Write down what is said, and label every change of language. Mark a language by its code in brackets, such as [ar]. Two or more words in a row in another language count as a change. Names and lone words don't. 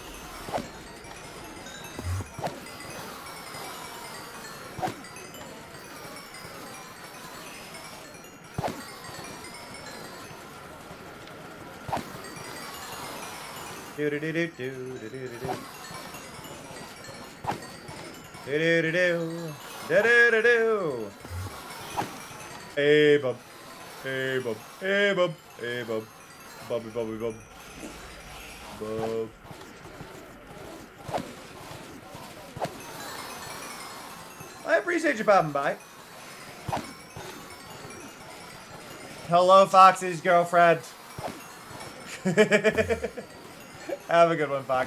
[en] Do do do do do do do do. Do do do do. Do do do do. Hey bub. Hey bub. Hey bub. Hey bub. Bubby bubby bub. Bub. I appreciate you popping by. Hello, Foxy's girlfriend. Have a good one, Fox.